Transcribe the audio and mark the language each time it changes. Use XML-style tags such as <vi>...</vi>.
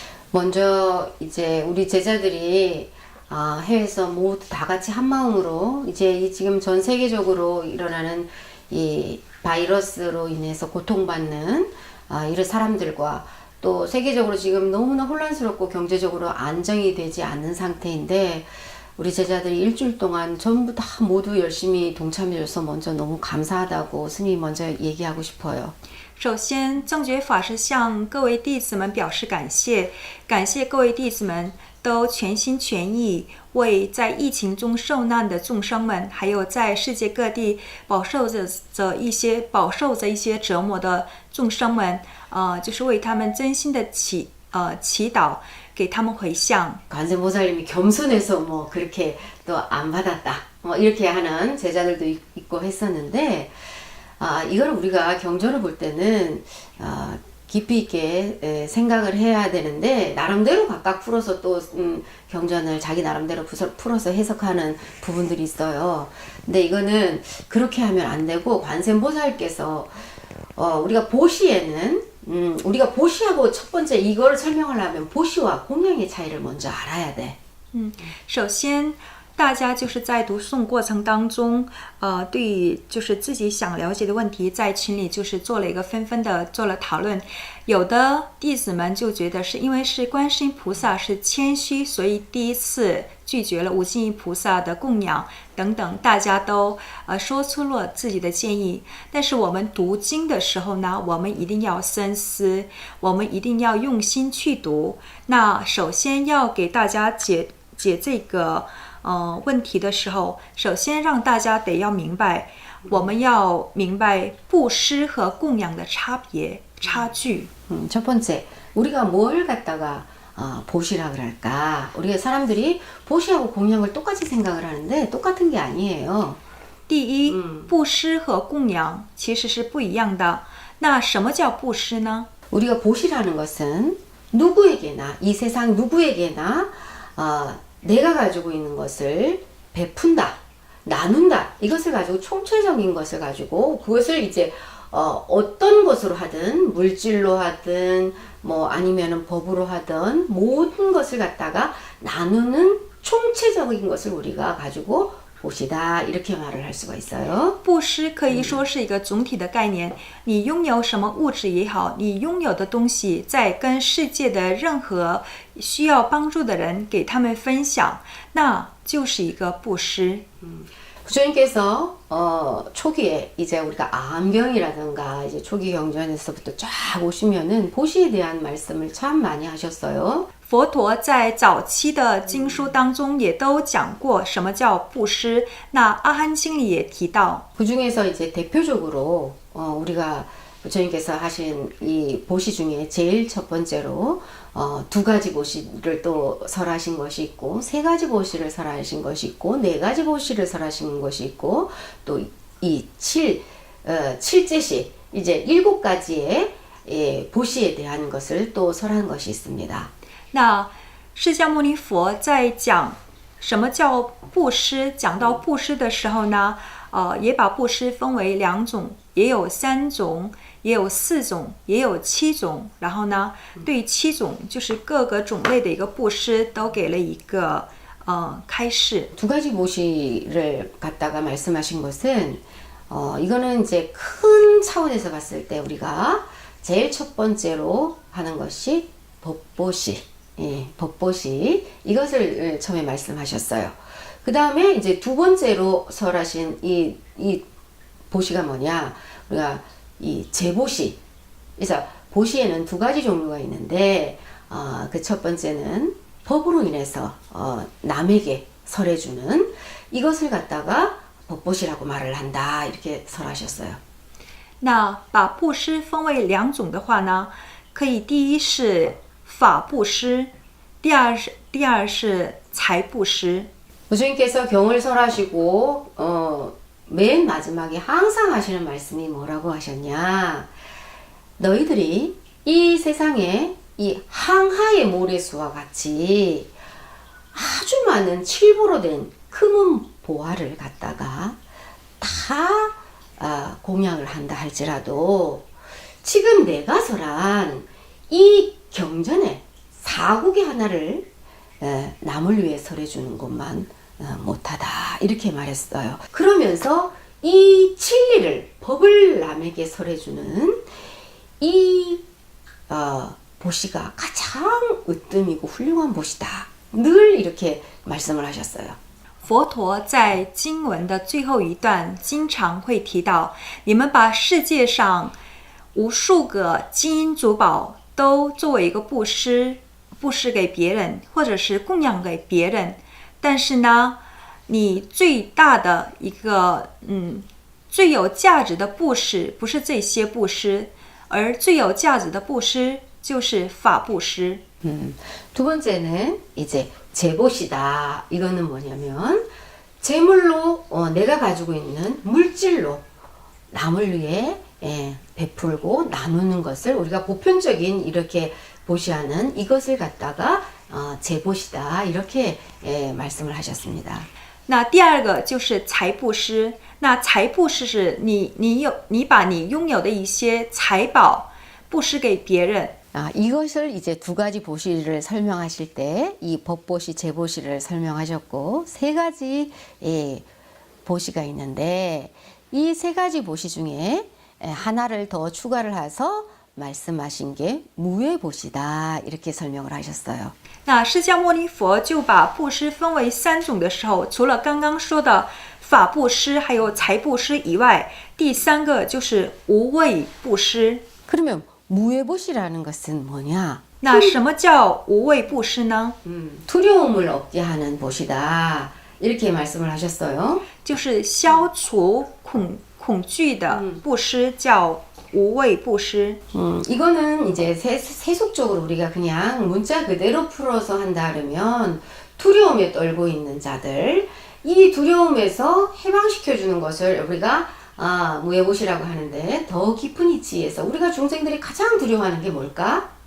<ko>먼저 이제 우리 제자들이 해외에서 모두 다 같이 한 마음으로 이제 지금 전 세계적으로 일어나는 이 바이러스로 인해서 고통받는 이런 사람들과 또 세계적으로 지금 너무나 혼란스럽고 경제적으로 안정이 되지 않는 상태인데 우리 제자들이 일주일 동안 전부 다 모두 열심히 동참해줘서 먼저 너무 감사하다고 스님이 먼저 얘기하고 싶어요.</ko> <zh>首先，正觉法师向各位弟子们表示感谢，感谢各位弟子们都全心全意为在疫情中受难的众生们，还有在世界各地饱受着一些折磨的众生们，就是为他们真心的祈祷，给他们回向。</zh> <ko>관세음보살님이 겸손해서 뭐 그렇게 또 안 받았다, 뭐 이렇게 하는 제자들도 있고 했었는데. 이걸 우리가 경전을 볼 때는 깊이 있게 생각을 해야 되는데 나름대로 각각 풀어서 또 경전을 자기 나름대로 풀어서 해석하는 부분들이 있어요. 근데 이거는 그렇게 하면 안 되고 관세음보살께서 우리가 보시에는 우리가 보시하고 첫 번째 이거를 설명하려면 보시와 공양의 차이를 먼저 알아야 돼.</ko> <zh>首先大家就是在读诵过程当中，对就是自己想了解的问题，在群里就是做了一个纷纷的做了讨论。有的弟子们就觉得是因为是观世音菩萨是谦虚，所以第一次拒绝了无尽意菩萨的供养等等，大家都说出了自己的建议。但是我们读经的时候呢，我们一定要深思，我们一定要用心去读。那首先要给大家解这个问题的时候，首先让大家得要明白，我们要明白布施和供养的差距。</zh> <ko>첫 번째, 우리가 뭘 갖다가 보시라 그럴까? 우리가 사람들이 보시하고 공양을 똑같이 생각을 하는데 똑같은 게 아니에요.</ko> <zh>第一，布施和供养其实是不一样的。那什么叫布施呢？</zh> <ko>우리가 보시라는 것은 누구에게나 이 세상 누구에게나 내가 가지고 있는 것을 베푼다, 나눈다, 이것을 가지고 총체적인 것을 가지고 그것을 이제 어떤 것으로 하든 물질로 하든 뭐 아니면은 법으로 하든 모든 것을 갖다가 나누는 총체적인 것을 우리가 가지고 보시다, 이렇게 말을 할 수가 있어요.</ko> <zh>布施可以说是一个总体的概念，你拥有什么物质也好，你拥有的东西在跟世界的任何需要帮助的人给他们分享，那就是一个布施。</zh> <ko>부처님께서 초기에 이제 우리가 암경이라든가 이제 초기 경전에서부터 쫙 오시면은 보시에 대한 말씀을 참 많이 하셨어요.</ko> <zh>佛陀在早期的经书当中也都讲过什么叫布施，那阿含经里也提到。</zh> <ko>그 중에서 이제 대표적으로 우리가 부처님께서 하신 이 보시 중에 제일 첫 번째로 두 가지 보시를 또 설하신 것이 있고, 세 가지 보시를 설하신 것이 있고, 네 가지 보시를 설하신 것이 있고, 또 이 칠제시 이제 일곱 가지의 보시에 대한 것을 또 설한 것이 있습니다.</ko> <zh>那释迦牟尼佛在讲什么叫布施，讲到布施的时候呢，也把布施分为2种，也有3种，也有4种，也有7种。然后呢，对7种就是各个种类的一个布施都给了一个开示。</zh> <ko>두 가지 보시를 갖다가 말씀하신 것은 이거는 이제 큰 차원에서 봤을 때 우리가 제일 첫 번째로 하는 것이 법보시, 법보시 이것을 처음에 말씀하셨어요. 그 다음에 이제 두 번째로 설하신 이 보시가 뭐냐? 우리가 이 제보시. 그래서 보시에는 두 가지 종류가 있는데 그 첫 번째는 법으로 인해서 남에게 설해주는 이것을 갖다가 법보시라고 말을 한다 이렇게 설하셨어요.</ko> <zh>那把布施分为2种的话呢，可以第一是法布施，第二是财布施。</zh> <ko>부처님께서 경을 설하시고 맨 마지막에 항상 하시는 말씀이 뭐라고 하셨냐? 너희들이 이 세상에 이 항하의 모래수와 같이 아주 많은 칠보로 된 금은 보화를 갖다가 다 공양을 한다 할지라도 지금 내가 설한 이 경전에 사국의 하나를 남을 위해 설해주는 것만 못하다 이렇게 말했어요. 그러면서 이 진리를 법을 남에게 설해주는 이 보시가 가장 으뜸이고 훌륭한 보시다. 늘 이렇게 말씀을 하셨어요.</ko> <zh>佛陀在经文的最后一段经常会提到，你们把世界上无数个金银珠宝都作为一个布施给别人，或者是供养给别人。但是呢，你最大的一个最有价值的布施不是这些布施，而最有价值的布施就是法布施。</zh> <ko>두 번째는 이제 제보시다. 이거는 뭐냐면 재물로 내가 가지고 있는 물질로 남을 위해 베풀고 나누는 것을 우리가 보편적인 이렇게 보시하는 이것을 갖다가 제보시다 이렇게 말씀을 하셨습니다.</ko> <zh>那第二个就是财布施。那财布施是你把你拥有的一些财宝布施给别人。</zh> <ko>이것을 이제 두 가지 보시를 설명하실 때 이 법보시, 제보시를 설명하셨고 세 가지 보시가 있는데 이 세 가지 보시 중에 하나를 더 추가를 해서 말씀하신 게 무외보시다 이렇게 설명을 하셨어요.</ko> <zh>那释迦牟尼佛就把布施分为3种的时候，除了刚刚说的法布施还有财布施以外，第3个就是无畏布施。</zh> <ko>그러면 무외보시라는 것은 뭐냐?</ko> <zh>那什么叫无畏布施呢？</zh> <ko>두려움을 없게 하는 보시다 이렇게 말씀을 하셨어요.</ko> <zh>就是消除恐惧的布施，叫无畏布施。</zh> <ko>이거는 이제 세속적으로 우리가 그냥 문자 그대로 풀어서 한다 그러면 두려움에 떨고 있는 자들 이 두려움에서 해방시켜 주는 것을 우리가 무외보시라고 하는데 더 깊은 이치에서 우리가 중생들이 가장 두려워하는 게 뭘까?</ko>